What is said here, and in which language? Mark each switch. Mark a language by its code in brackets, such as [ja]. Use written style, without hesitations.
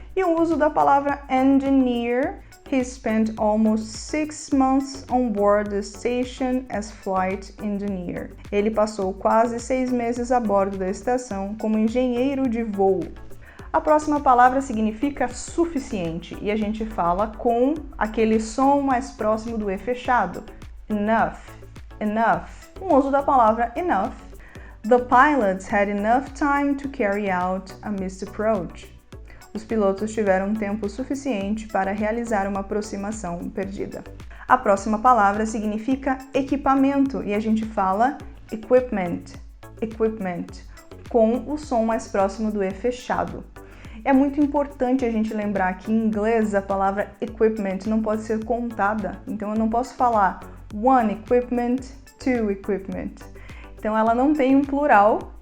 [pt] E o uso da palavra [en] engineer, he spent almost 6 months on board the station as flight engineer. [pt] Ele passou quase 6 meses a bordo da estação como engenheiro de voo. A próxima palavra significa suficiente e a gente fala com aquele som mais próximo do E fechado. Enough, enough. O uso da palavra enough. [en] The pilots had enough time to carry out a missed approach. [pt] Os pilotos tiveram tempo suficiente para realizar uma aproximação perdida. A próxima palavra significa equipamento e a gente fala equipment, equipment, com o som mais próximo do E fechado. É muito importante a gente lembrar que em inglês a palavra equipment não pode ser contada, então eu não posso falar [en] one equipment, two equipment. [pt] Então ela não tem um plural